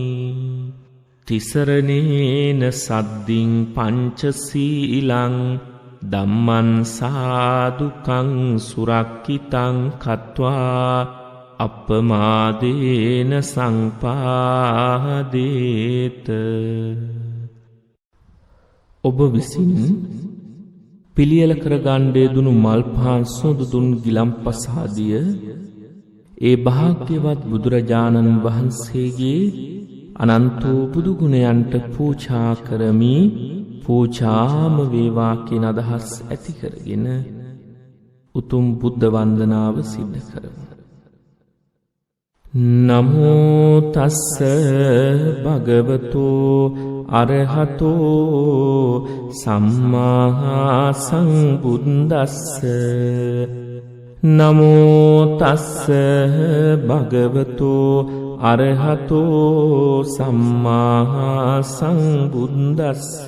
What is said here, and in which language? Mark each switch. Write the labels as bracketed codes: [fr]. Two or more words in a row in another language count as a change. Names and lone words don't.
[pi] තිසරණේන සද්දින් පංචසීලං ධම්මං සාදුකං සුරක්ඛිතං කତ୍වා අපමාදේන සංපාදේත. [si] ඔබ විසින් පිළියෙල කරගන්න දුණු මල් පහන් සුදු දුන් ගිලම්පස ආදිය ඒ භාග්‍යවත් බුදුරජාණන් වහන්සේගේ අනන්ත බුදු ගුණයන්ට පූජා කරමි. පූජාම වේවා කියන අදහස් ඇති කරගෙන උතුම් බුද්ධ වන්දනාව සිද්ධ කරමු. [pi] නමෝ තස්ස භගවතු අරහතෝ සම්මා සම්බුද්දස්ස. නමෝ තස්ස භගවතු අරහතෝ සම්මා සම්බුද්දස්ස.